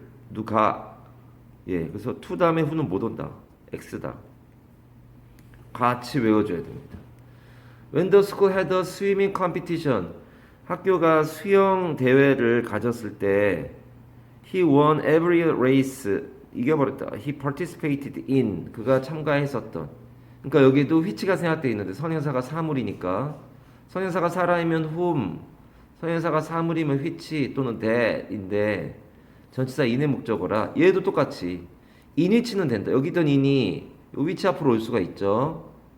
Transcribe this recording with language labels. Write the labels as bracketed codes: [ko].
[ko] 누가 그래서 to 다음에 who는 못 온다. x다. 같이 외워줘야 됩니다. [en] When the school had a swimming competition, [ko] 학교가 수영 대회를 가졌을 때 [en] he won every race, [ko] 이겨버렸다. [en] he participated in, [ko] 그가 참가했었던. 그러니까 여기도 which가 생략되어 있는데 선행사가 사물이니까 선행사가 사람이면 whom, 선행사가 사물이면 which 또는 that인데 전치사 in의 목적어라. 얘도 똑같이 in which는 된다. 여기 있던 in이 which 앞으로 올 수가 있죠.